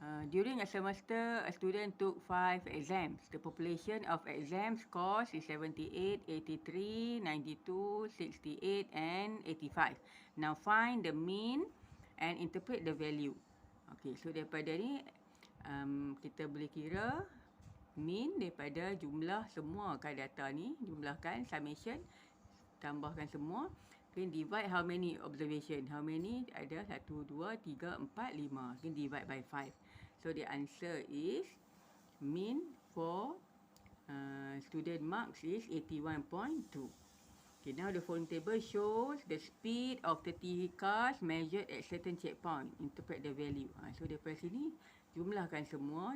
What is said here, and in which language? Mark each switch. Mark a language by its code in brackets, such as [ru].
[en] During a semester, a student took 5 exams. The population of exam scores is 78, 83, 92, 68 and 85. Now find the mean and interpret the value. [ms] Okay, so daripada ni kita boleh kira mean daripada jumlah semua data ni, jumlahkan summation, tambahkan semua. [en] Then divide how many observation. How many? [ms] Ada 1, 2, 3, 4, 5. [en] Then divide by 5. So the answer is mean for student marks is 81.2. Okay, now the following table shows the speed of 30 cars measured at certain checkpoint. Interpret the value. [ms] So daripada sini jumlahkan semua.